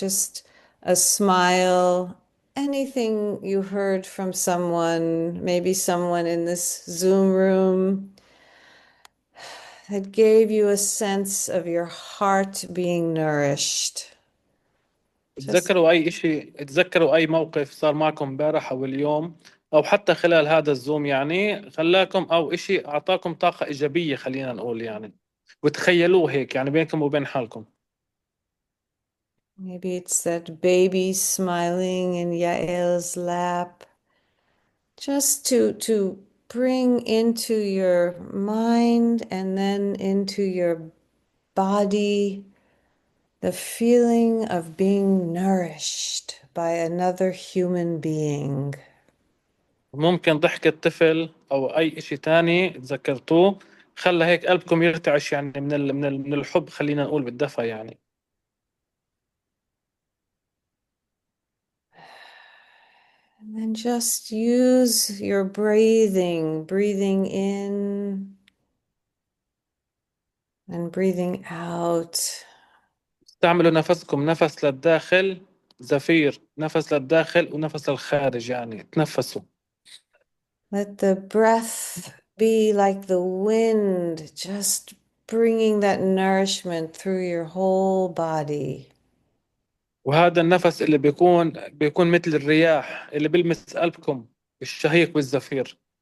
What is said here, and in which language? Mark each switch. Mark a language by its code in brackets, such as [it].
[en] Just a smile, anything you heard from someone, maybe someone in this Zoom room that gave you a sense of your heart being nourished. [ar] تذكروا أي شيء، تذكروا أي موقف صار معكم امبارح أو اليوم أو حتى خلال هذا الزوم، يعني خلاكم أو شيء أعطاكم طاقة إيجابية، خلينا نقول يعني، وتخيلوه هيك يعني بينكم وبين حالكم. [en] Maybe it's that baby smiling in Yael's lap. Just to bring into your mind and then into your embody the feeling of being nourished by another human being. [ar] ممكن ضحكة طفل أو أي إشي تاني تذكرتوه خلى هيك قلبكم يرتعش، يعني من الحب، خلينا نقول بالدفى يعني. [en] And then just use your breathing in and breathing out. [ar] استعملوا نفسكم، نفس للداخل زفير، نفس للداخل ونفس للخارج، يعني تنفسوا. [en] Let the breath be like the wind, just bringing that nourishment through your whole body. [ar] وهذا النفس اللي بيكون مثل الرياح اللي بيلمس قلبكم بالشهيق والزفير.